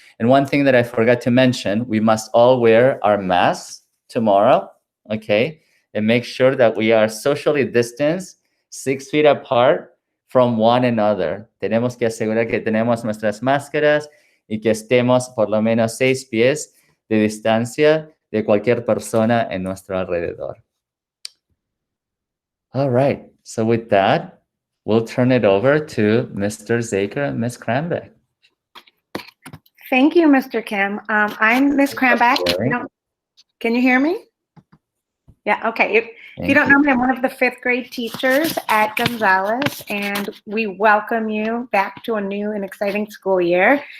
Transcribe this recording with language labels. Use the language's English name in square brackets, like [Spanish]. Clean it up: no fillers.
[English] And one thing that I forgot to mention, we must all wear our masks tomorrow, okay? And make sure that we are socially distanced, 6 feet apart from one another. [Spanish] Tenemos que asegurar que tenemos nuestras máscaras y que estemos por lo menos 6 pies de distancia de cualquier persona en nuestro alrededor. [English] All right, so with that, we'll turn it over to Mr. Zaker and Ms. Krambeck. Thank you, Mr. Kim. I'm Ms. Krambeck. Can you hear me? Yeah, okay. If you don't know me, I'm one of the 5th grade teachers at Gonzalez, and we welcome you back to a new and exciting school year.